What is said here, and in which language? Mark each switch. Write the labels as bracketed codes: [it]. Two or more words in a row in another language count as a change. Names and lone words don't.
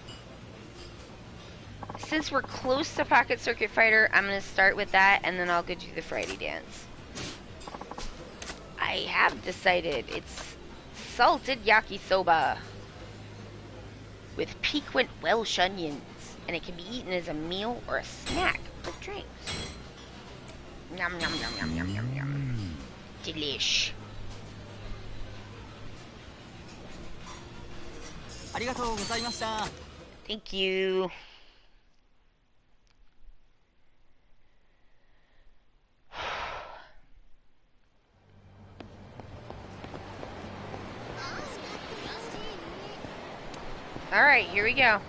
[en] Since we're close to Pocket Circuit Fighter, I'm going to start with that, and then I'll go do the Friday dance. I have decided it's salted yakisoba with piquant Welsh onions, and it can be eaten as a meal or a snack with drinks. Yum, yum, yum, yum, yum, yum, yum. Delish. [ja] ありがとうございました。 [en] Thank you. Alright, here we go.